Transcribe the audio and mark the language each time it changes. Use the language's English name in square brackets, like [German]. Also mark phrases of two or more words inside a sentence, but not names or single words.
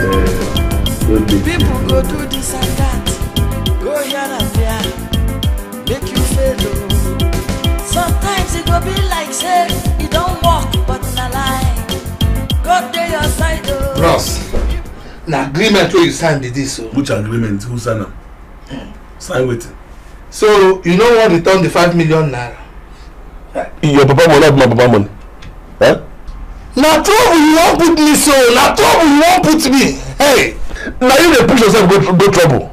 [Nigerian Pidgin] People go do this and that, go here and there, make you fail. Sometimes it will be like say it God dey your side. Ross, the agreement wey you sign be this. Which agreement? Who sign am? Sign wetin? So you know what return the 5 million naira? Your papa money, not my papa money. Huh? Na trouble you won't put me so. Na trouble you won't put me. Hey, now you dey push yourself go trouble.